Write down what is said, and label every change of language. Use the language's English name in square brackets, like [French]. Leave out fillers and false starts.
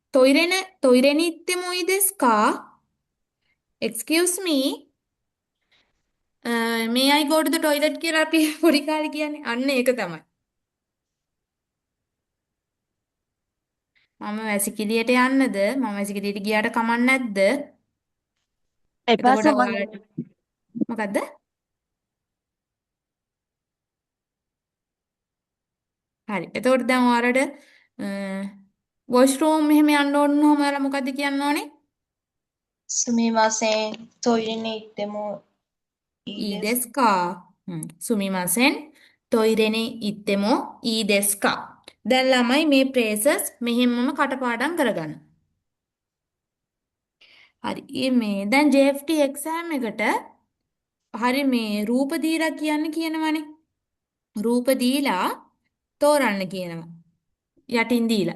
[Japanese] トイレに行ってもいいですか? [English] Excuse me. May I go to the toilet [Sinhala] කියලා අපි පොඩි කාලේ කියන්නේ. අන්න ඒක තමයි. මම වැසිකිළියට යන්නද? මම වැසිකිළියට ගියාට කමක් නැද්ද? එපා එතකොට සමන්. ඔයාලට මොකද්ද? හරි. එතකොට දැන් ඔයාලට වොෂ්රූම් එහෙම යන්න ඕන නම් ඔයාලා මොකද්ද කියන්න ඕනේ? [Japanese] すみません。トイレに行ってもいいいいですですか?すみません. トイレに行ってもいいですか? [Sinhala] දැන් ළමයි මේ phrases මෙහෙම්මම කටපාඩම් කරගන්න. හරි. මේ දැන් JFT exam එකට හරි මේ රූප දීලා කියනවනේ. රූප දීලා තෝරන්න කියනවා. යටින් දීලා.